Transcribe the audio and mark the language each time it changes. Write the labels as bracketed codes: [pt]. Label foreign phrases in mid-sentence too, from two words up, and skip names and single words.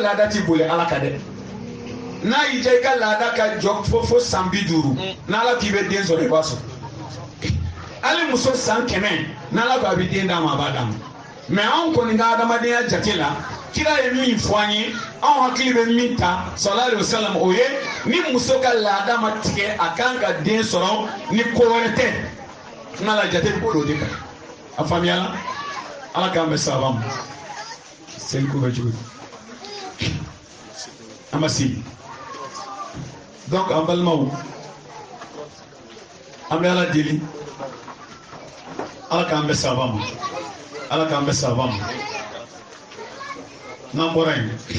[bm] laada ti boli ala ka dɛ n'a y'i diya i ka laada ka jɔ fo san 50 n'ala k'i bɛ den sɔrɔ i b'a sɔrɔ hali muso san 100 n'ala ko a bɛ den d'a ma a b'a d'a ma mais anw kɔni ka adamadenya jate la kira ye min fɔ an ye anw hakili bɛ min ta [ar] صلى الله عليه وسلم [bm] o ye ni muso ka laada ma tigɛ a kan ka den sɔrɔ ni ko wɛrɛ tɛ n'ala jate bɛ boli o de kan a faamuyala ala k'an bɛ sababa ma seli ko bɛ cogo di an ma se donc an balimaw an bɛ ala deli ala k'an bɛ sababa ma ala k'an bɛ sababa ma n'an bɔra yen